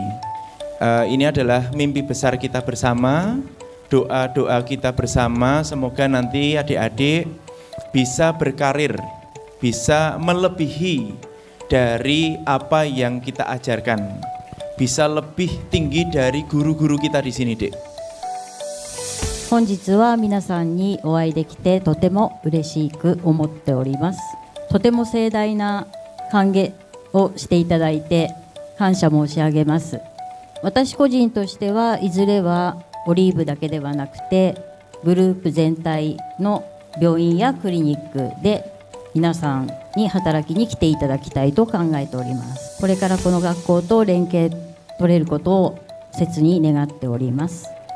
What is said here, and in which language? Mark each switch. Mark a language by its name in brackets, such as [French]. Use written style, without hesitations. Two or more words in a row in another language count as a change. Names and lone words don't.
[Indonesian] Ini adalah mimpi besar kita bersama, doa-doa kita bersama, semoga nanti adik-adik bisa berkarir, bisa melebihi dari apa yang kita ajarkan, bisa lebih tinggi dari guru-guru kita di sini, Dek. [Japanese] 本日は皆さんにお会いできてとても嬉しく思っております。とても盛大な歓迎をしていただいて感謝申し上げます。私個人としてはいずれはオリーブだけではなくてグループ全体の病院やクリニックで皆さんに働きに来ていただきたいと考えております。これからこの学校と連携取れることを切に願っております。